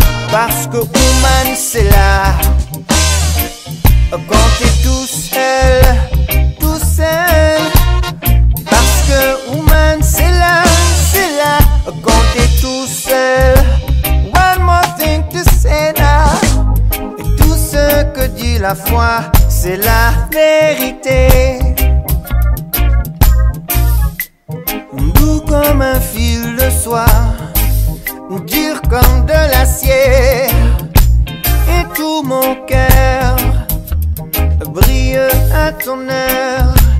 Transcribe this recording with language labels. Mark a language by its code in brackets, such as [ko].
[fr] Parce que woman c'est là quand t'es tout seul, tout seul. Parce que woman c'est là quand t'es tout seul. [en] One more thing to say now. [fr] Et tout ce que dit la foi, c'est la vérité. Doux comme un fil de soie, dur comme de l'acier. Et tout mon cœur brille à ton heure.